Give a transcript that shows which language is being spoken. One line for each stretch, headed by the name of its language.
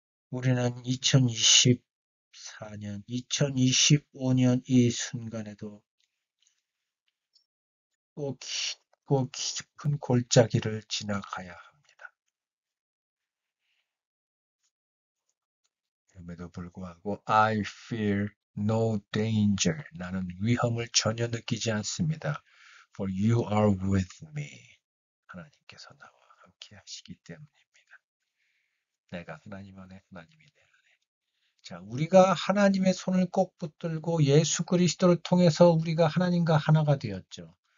Korean: 우리는 2024년, 2025년 이 순간에도 꼭 깊고 깊은 골짜기를 지나가야 합니다.
English: 그럼에도 불구하고 I fear no danger.
Korean: 나는 위험을 전혀 느끼지 않습니다.
English: For you are with me.
Korean: 하나님께서 나와 함께 하시기 때문입니다. 내가 하나님 안에, 하나님이 내 안에. 자, 우리가 하나님의 손을 꼭 붙들고 예수 그리스도를 통해서 우리가 하나님과 하나가 되었죠.